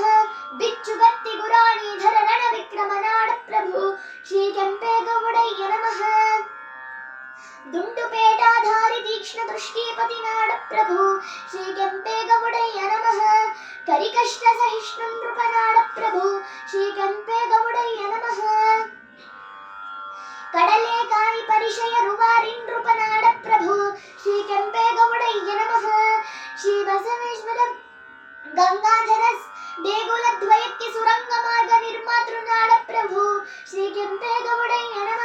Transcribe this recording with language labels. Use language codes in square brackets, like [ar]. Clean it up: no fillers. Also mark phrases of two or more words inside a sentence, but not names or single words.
[kn] ಬಿಚ್ಚುಗತ್ತಿ ಗುರಾಣೀಧರ ರಣ ವಿಕ್ರಮ ನಾಡ ಪ್ರಭು ಶ್ರೀ ಕೆಂಪೇಗೌಡಯ್ಯ ನಮಃ. ದುಂಡುಪೇಟಾಧಾರಿ ತೀಕ್ಷ್ಣ ದೃಷ್ಟಿಪತಿ ನಾಡಪ್ರಭು ಶ್ರೀ ಕೆಂಪೇಗೌಡಯ್ಯ ನಮಃ. ಕರಿಕಷ್ಟ ಸಹಿಷ್ಣು ನೃಪನಾಡಪ್ರಭು ಶ್ರೀ ಕೆಂಪೇಗೌಡಯ್ಯ ನಮಃ. ಕಡಲೆಕಾಯಿ ಪರಿಚಯ ರುವಾರಿ ನೃಪನಾಡಪ್ರಭು ಶ್ರೀ ಕೆಂಪೇಗೌಡಯ್ಯ ನಮಃ. ಶ್ರೀ ಬಸವೇಶ್ವರ ಗಂಗಾಧರ ದೇಗುಲದ್ವಯಕ್ಕೆ ಸುರಂಗ ಮಾರ್ಗ ನಿರ್ಮಾತೃ ನಾಡಪ್ರಭು ಶ್ರೀ ಕೆಂಪೇಗೌಡಯ್ಯ ನಮಃ.